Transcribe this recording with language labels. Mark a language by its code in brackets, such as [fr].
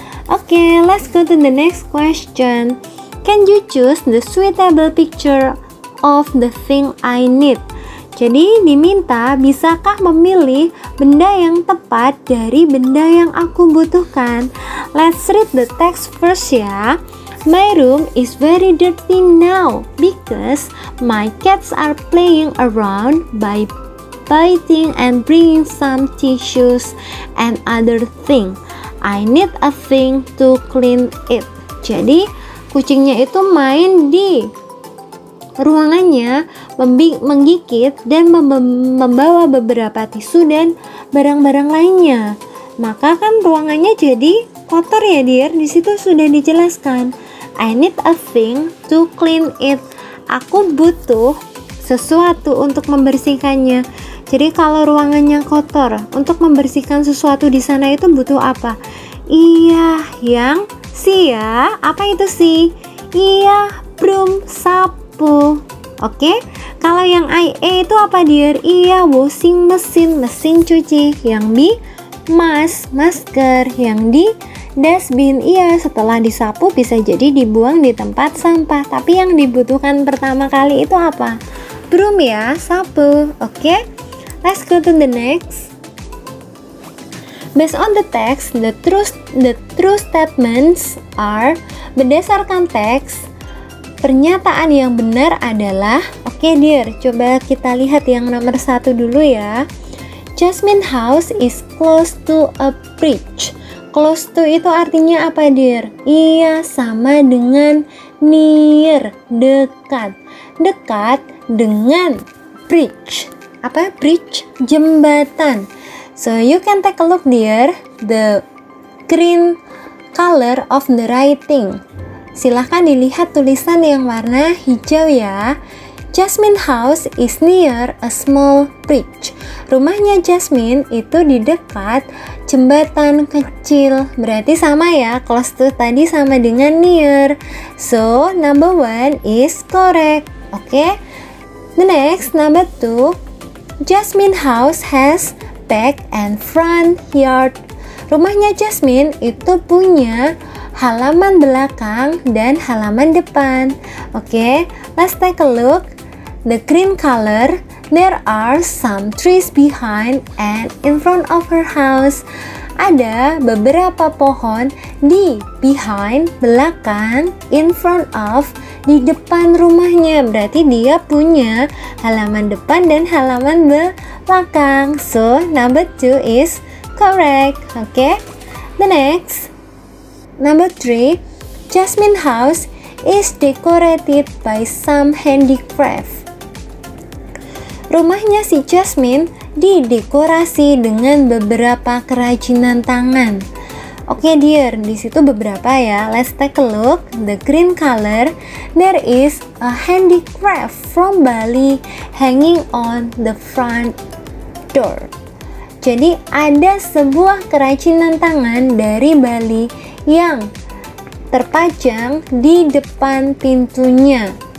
[en] Oke, let's go to the next question. Can you choose the suitable picture of the thing I need? [id] Jadi diminta, bisakah memilih benda yang tepat dari benda yang aku butuhkan? [en] Let's read the text first ya. My room is very dirty now because my cats are playing around by bathing and bringing some tissues and other thing. I need a thing to clean it. [id] Jadi kucingnya itu main di ruangannya, menggigit dan membawa beberapa tisu dan barang-barang lainnya. Maka kan ruangannya jadi kotor ya dear. Di situ sudah dijelaskan. [en] I need a thing to clean it. [id] Aku butuh sesuatu untuk membersihkannya. Jadi kalau ruangannya kotor, untuk membersihkan sesuatu di sana itu butuh apa? Iya, yang C ya. Apa itu sih? Iya, broom, sapu. Oke. Kalau yang IA itu apa dear? Iya, washing machine, mesin cuci. Yang B, masker. Yang D, dustbin. Iya, setelah disapu bisa jadi dibuang di tempat sampah. Tapi yang dibutuhkan pertama kali itu apa? Broom ya, sapu. Oke. [en] Let's go to the next. Based on the text, the true statements are, [id] berdasarkan teks, pernyataan yang benar adalah, oke dear, coba kita lihat yang nomor 1 dulu ya. [en] Jasmine house is close to a bridge. [id] Close to itu artinya apa dear? Iya, sama dengan near, dekat. Dekat dengan bridge. Apa bridge? Jembatan. [en] So you can take a look dear, the green color of the writing. [id] Silahkan dilihat tulisan yang warna hijau ya. [en] Jasmine house is near a small bridge. [id] Rumahnya Jasmine itu di dekat jembatan kecil. Berarti sama ya, close to tadi sama dengan near. [en] So number 1 is correct. Okay. The next, number 2. Jasmine house has back and front yard. [id] Rumahnya Jasmine itu punya halaman belakang dan halaman depan. [en] Oke, let's take a look. The green color, there are some trees behind and in front of her house. [id] Ada beberapa pohon di behind, belakang, in front of, di depan rumahnya. Berarti dia punya halaman depan dan halaman belakang. [en] So, number 2 is correct. Okay. The next, number 3, Jasmine house is decorated by some handicraft. [id] Rumahnya si Jasmine didekorasi dengan beberapa kerajinan tangan. Oke dear, di situ beberapa ya. [en] Let's take a look. The green color, there is a handicraft from Bali hanging on the front door. [id] Jadi ada sebuah kerajinan tangan dari Bali yang terpajang di depan pintunya.